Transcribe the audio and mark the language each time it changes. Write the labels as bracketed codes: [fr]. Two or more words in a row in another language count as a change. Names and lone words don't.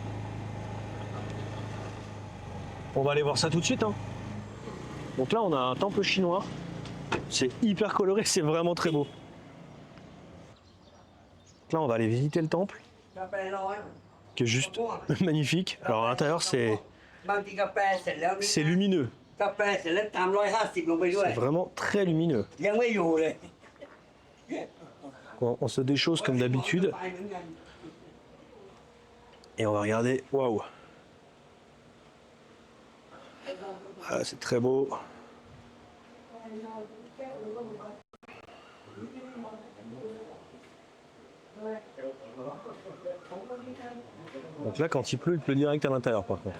[fr] On va aller voir ça tout de suite, hein. Donc là, on a un temple chinois. C'est hyper coloré, c'est vraiment très beau. Donc là, on va aller visiter le temple, qui est juste magnifique. Alors à l'intérieur, c'est [th] บางทีกาแฟเสร็จแล้วนี่ [fr] c'est lumineux. [th] กาแฟเสร็จแล้วตาม150ลงไปด้วย [fr] C'est vraiment très lumineux. [th] ยังไม่อยู่เลย [fr] On se déchausse comme d'habitude [th] ไปเหมือนกัน [fr] et on va regarder. Waouh. Ah, c'est très beau. Donc là, quand il pleut direct à l'intérieur par contre.